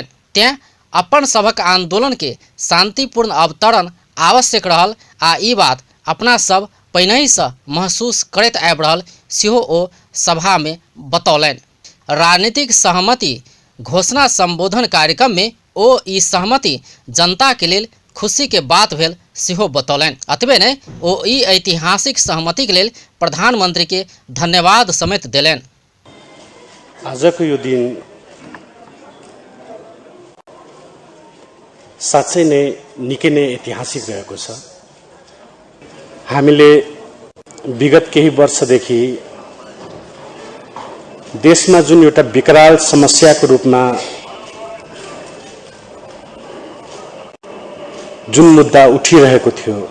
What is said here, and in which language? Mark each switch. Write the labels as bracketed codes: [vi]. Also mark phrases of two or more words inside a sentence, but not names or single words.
[mai] तें अपन सभक आंदोलन के शांतिपूर्ण अवतरण आवश्यक रहल आ ई बात अपना सब पहिनहि से महसूस करैत आबि रहल सेहो ओ सभा में बतौलनि। राजनीतिक सहमति घोषणा संबोधन कार्यक्रम में ओ ई सहमति जनता के लेल खुशी के बात भेल सेहो बतौलनि। अतबे नहि ओ ई ऐतिहासिक सहमति के लेल प्रधानमंत्री के धन्यवाद समेत देलनि। [ne] आजको यो दिन साँच्चै नै निकै नै ऐतिहासिक रहेको छ। हामीले विगत केही वर्षदेखि देशमा जुन एउटा विकराल समस्याको रूपमा जुन मुद्दा उठिरहेको थियो,